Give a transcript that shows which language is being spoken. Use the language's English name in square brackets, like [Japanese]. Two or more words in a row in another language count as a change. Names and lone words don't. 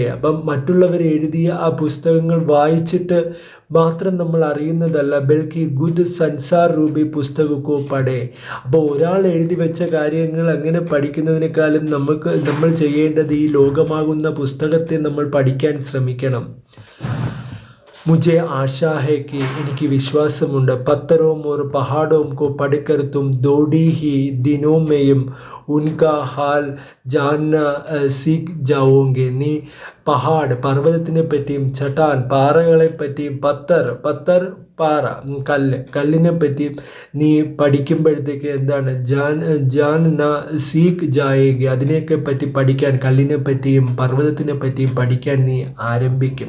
[Malayalam] അപ്പം മറ്റുള്ളവർ എഴുതിയ ആ പുസ്തകങ്ങൾ വായിച്ചിട്ട് മാത്രം നമ്മൾ അറിയുന്നതല്ല, [Hindi] बल्कि खुद संसार रूपी पुस्तक को पढ़े. [Malayalam] അപ്പോൾ ഒരാൾ എഴുതി വെച്ച കാര്യങ്ങൾ അങ്ങനെ പഠിക്കുന്നതിനേക്കാളും നമ്മൾ ചെയ്യേണ്ടത് ഈ ലോകമാകുന്ന പുസ്തകത്തെ നമ്മൾ പഠിക്കാൻ ശ്രമിക്കണം. [Hindi] मुझे आशा है कि [Malayalam] എനിക്ക് വിശ്വാസമുണ്ട്, [Hindi] പത്തരോം और पहाड़ों को पढ़कर तुम थोड़ी ही दिनों में उनका हाल जानना सीख जाओगे. നീ പർവ്വതത്തിനെ പറ്റിയും ചട്ടാൻ പാറകളെ പറ്റിയും പത്തർ പാറ കല്ലിനെ പറ്റിയും നീ പഠിക്കുമ്പോഴത്തേക്ക് എന്താണ് जाना सीख जाएगी, അതിനെയൊക്കെ പറ്റി പഠിക്കാൻ, കല്ലിനെ പറ്റിയും പർവ്വതത്തിനെ പറ്റിയും പഠിക്കാൻ നീ ആരംഭിക്കും.